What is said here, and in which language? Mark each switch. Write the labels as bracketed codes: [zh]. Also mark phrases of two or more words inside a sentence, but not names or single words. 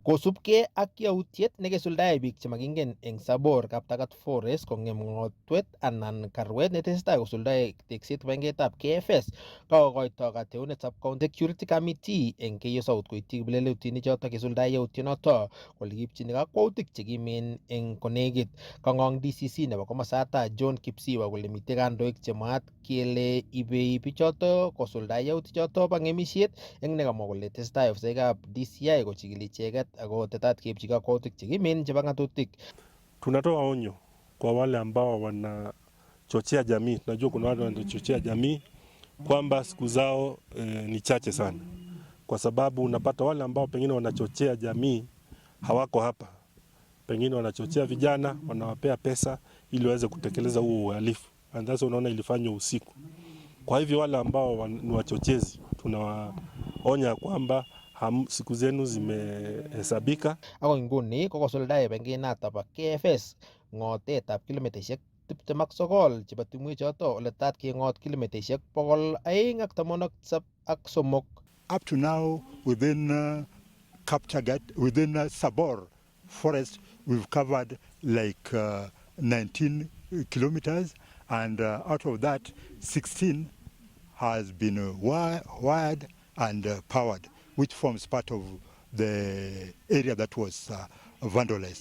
[kln] Kosubkei ak yautiet nekisuldae biik chemakingen eng Sabor Kaptagat Forest kong'em ng'otwet anan karwet netesetai kosuldae tekset kibagengeitab KFS kakokoito kateunet Sub-County Security Committee eng Keiyo South koityi kiplelotinik chotok kisuldae yautyonoto kole kiipchini kakwautik chekimen eng konekit. Kang'ong DCC nebo komosata John Kipsiwa kole mitei kandoik chemwaat kele ibei bichoto kosuldae yautichoto bo ng'emisiet eng nekamwa kole tesetai ofisaekab DCI kochikili icheket ako tetat keipchi kakwautik chekimen chebo ng'atutik. [sw] Tunatoa onyo kwa wale ambao wanachochea jamii. Tunajua kuna wale wanachochea jamii kwamba siku zao ni chache sana, kwa sababu unapata wale ambao pengine wanachochea jamii hawako hapa, pengine wanachochea vijana, wanawapea pesa ili waweze kutekeleza huo uhalifu, [en] and that's [sw] unaona ilifanywa usiku. Kwa hivyo wale ambao ni wachochezi tunawaonya kwamba siku zenu zimehesabika. [kln] Ako nguni kokosuldae bengeinato bo KFS ng'otetab kilomitaishek 29 chebo timwek choto ole tat keng'ot kilomitaishek 213. [en] Up to now, within Kaptagat, within Sabor Forest, we've covered like 19 kilometers, and out of that, 16 has been wired and powered, which forms part of the area that was vandalized.